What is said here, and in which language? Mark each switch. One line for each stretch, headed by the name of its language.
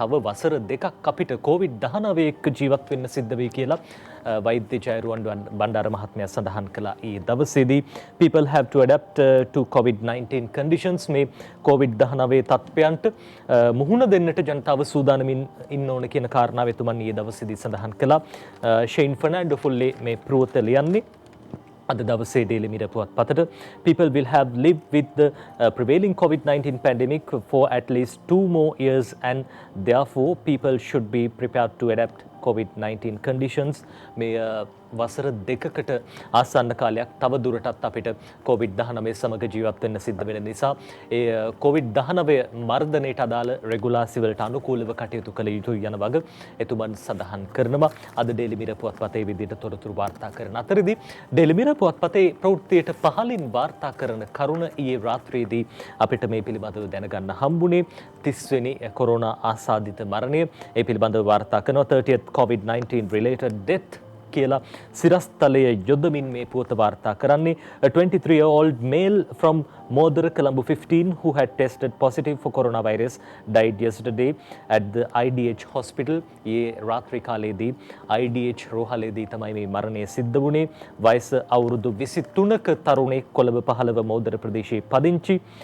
Sinhala: තව වසර දෙකක් අපිට COVID-19 එක්ක ජීවත් වෙන්න සිද්ධ වෙයි කියලා වෛද්‍ය ජයරුවන් බණ්ඩාර මහත්මයා සඳහන් කළා. ඊ දවසේදී
English: people have to adapt to COVID-19 conditions
Sinhala: මේ COVID-19 තත්ත්වයන්ට මුහුණ දෙන්නට ජනතාව සූදානමින් ඉන්න ඕන කියන කාරණාව එතුමන් ඊ දවසේදී සඳහන් කළා. ෂෙයින් ෆර්නැන්ඩෝ ෆුල්ලේ මේ පෘවත ලියන්නේ අද දවසේ daily mirror පුවත්පතට
English: people will have lived with the prevailing COVID-19 pandemic for at least 2 more years and therefore people should be prepared to adapt COVID-19 conditions.
Sinhala: මේ වසර දෙකකට ආසන්න කාලයක් තව දුරටත් අපිට COVID-19 සමග ජීවත් වෙන්න සිද්ධ වෙන නිසා ඒ COVID-19 මර්ධනයට අදාළ රෙගුලාසි වලට අනුකූලව කටයුතු කළ යුතුයි යන වග එතුමන් සඳහන් කරනවා. අද ඩේලි මිරර් පුවත්පතේ විදිහට තොරතුරු වාර්තා කරන අතරදී ඩේලි මිරර් පුවත්පතේ ප්‍රවෘත්තියට පහලින් වාර්තා කරන කරුණ ඊයේ රාත්‍රියේදී අපිට මේ පිළිබඳව දැනගන්න හම්බුනේ 30 වෙනි කොරෝනා ආසාදිත මරණය. ඒ පිළිබඳව වාර්තා කරනවා
English: 30th COVID-19 related death
Sinhala: කියලා සිරස්තලය යොදමින් මේ පුවත වාර්තා කරන්නේ.
English: A 23-year-old male from Modara, Colombo 15 who had tested positive for coronavirus died yesterday at the IDH hospital.
Sinhala: ඒ රාත්‍රී කාලයේදී IDH රෝහලේදී තමයි මේ මරණය සිද්ධ වුණේ. වයස අවුරුදු 23ක තරුණෙක් කොළඹ 15 මෝදර ප්‍රදේශයේ පදිංචි.